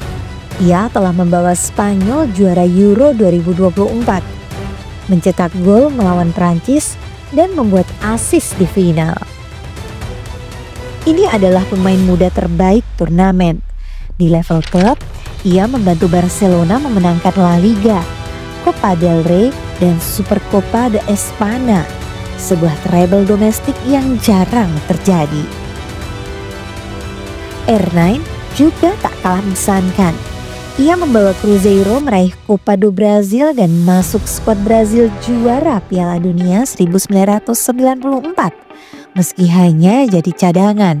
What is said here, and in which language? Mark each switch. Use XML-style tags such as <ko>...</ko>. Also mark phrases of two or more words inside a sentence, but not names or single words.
<id>Ia telah membawa Spanyol juara Euro 2024, mencetak gol melawan Prancis dan membuat assist di final. Ini adalah pemain muda terbaik turnamen. Di level klub, ia membantu Barcelona memenangkan La Liga, Copa del Rey dan Supercopa de España, sebuah treble domestik yang jarang terjadi. R9 juga tak kalah mengesankan. Ia membawa Cruzeiro meraih Copa do Brasil dan masuk skuad Brazil juara Piala Dunia 1994 meski hanya jadi cadangan.</id>